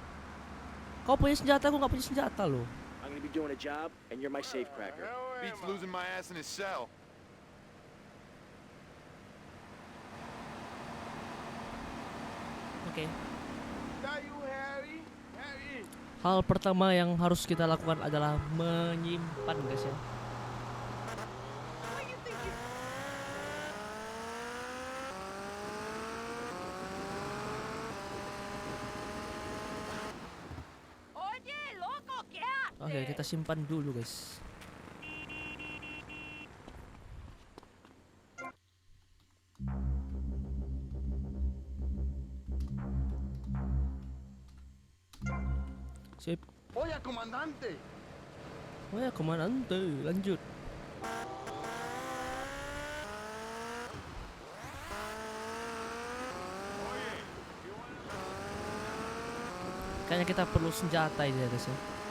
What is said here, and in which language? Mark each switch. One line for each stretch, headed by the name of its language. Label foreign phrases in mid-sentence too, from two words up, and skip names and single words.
Indonesian: Kau punya senjata, aku nggak punya senjata loh.
English: I'm gonna be doing a job, and you're my safecracker. Beats losing my ass in his cell.
Indonesian: Oke. Hal pertama yang harus kita lakukan adalah menyimpan guys ya. Oke, kita simpan dulu guys. Sip.
Spanish: Oye, comandante.
Indonesian: Oh ya, komandante, lanjut. Kayaknya kita perlu senjata ini ya guys ya.